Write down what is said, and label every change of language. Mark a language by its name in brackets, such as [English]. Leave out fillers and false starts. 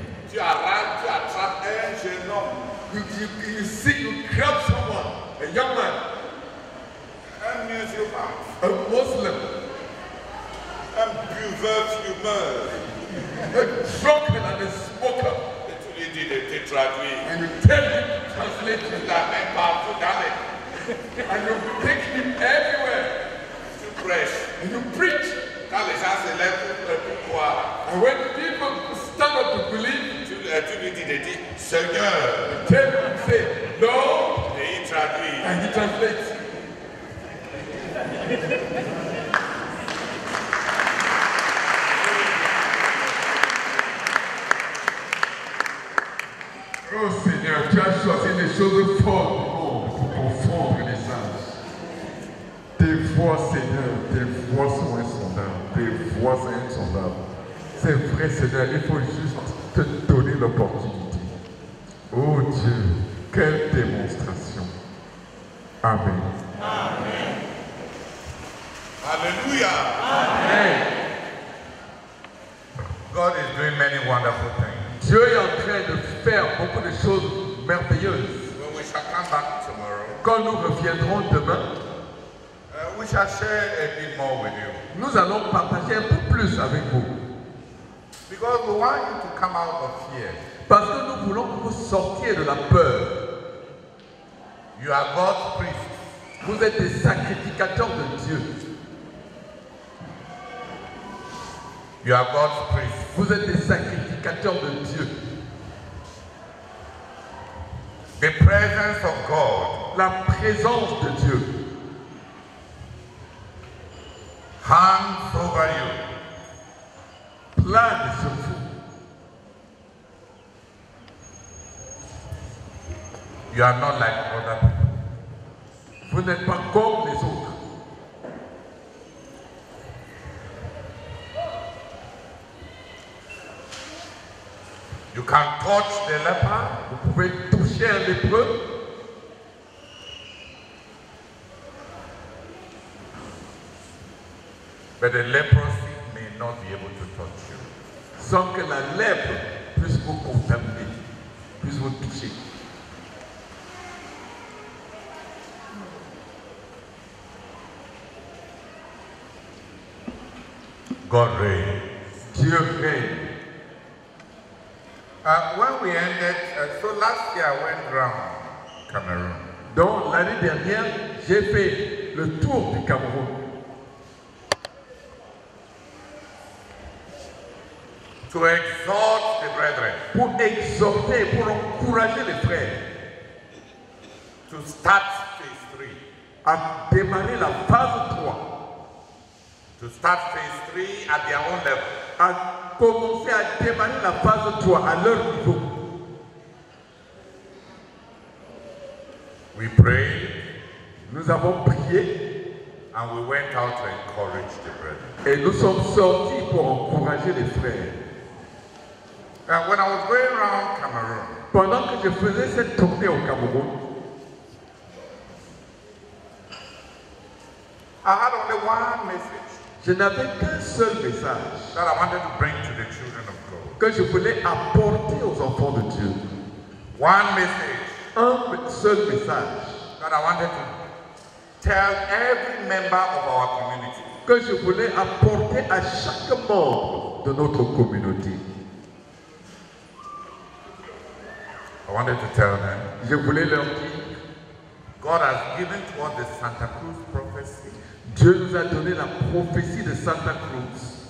[French] Tu attrapes un jeune homme, [English] You see, you grab someone, a young man, [French] un musulman, [English] a Muslim, [French] un buveur fumeur, [English] a drunkard and a smoker, [French] et tu lui dis de te traduire. [English] and you tell him to translate [French] Tu [English] it, [French] l'amènes partout dans les... [English] and you take him everywhere, [French] Tu prêches. [English] and you preach. [French] Quand les gens se lèvent pour croire, [English] And when people stand up to believe, [French] tu lui dis de dire Seigneur, [English] tell him, say, Lord, [French] et il traduit. [English] and he translates. [French] Oh Seigneur, tu as choisi les choses folles du monde pour confondre les sages. Tes voix, Seigneur, tes voix sont insondables. Tes voix sont insondables. C'est vrai, Seigneur, il faut juste te donner l'opportunité. Oh Dieu, quelle démonstration. Amen. Alléluia. Amen. [English] God is doing many wonderful things. [French] Dieu est en train de faire beaucoup de choses merveilleuses. [English] When we shall come back tomorrow, [French] Quand nous reviendrons demain, [English] we shall share a bit more with you. [French] nous allons partager un peu plus avec vous. [English] Because we want you to come out of fear. [French] Parce que nous voulons que vous sortiez de la peur. [English] You are God's priest. [French] Vous êtes des sacrificateurs de Dieu. [English] You are God's priest. [French] Vous êtes des sacrificateurs de Dieu. [English] The presence of God [French] La présence de Dieu [English] hangs over you. [French] plane sur vous. [English] You are not like other people. [French] Vous n'êtes pas comme les autres. [English] You can touch the leper. [French] Vous pouvez toucher un lépreux. [English] But the leprosy may not be able to touch you. [French] Sans que la lèpre puisse vous contaminer, puisse vous toucher. [English] God reigns. [French] Dieu règne. [English] When we ended, so last year I went around Cameroon. [French] Donc l'année dernière, j'ai fait le tour du Cameroun [English] To exhort the brethren [French] pour exhorter, pour encourager les frères [English] to start phase 3. [French] à démarrer la phase 3, [English] To start phase 3 at their own level. [French] à commencer à démarrer la phase 3 à leur niveau. [English] We prayed [French] Nous avons prié [English] and we went out to encourage the brethren. [French] et nous sommes sortis pour encourager les frères. [English] When I was going around Cameroon, [French] Pendant que je faisais cette tournée au Cameroun, [English] I had only one message. [French] Je n'avais qu'un seul message [English] that I wanted to bring to the children of God. [French] que je voulais apporter aux enfants de Dieu. [English] One message [French] Un seul message [English] that I wanted to tell every member of our community. [French] que je voulais apporter à chaque membre de notre communauté. [English] I wanted to tell them, [French] Je voulais leur dire, [English] God has given to us the Santa Cruz prophecy [French] Dieu nous a donné la prophétie de Santa Cruz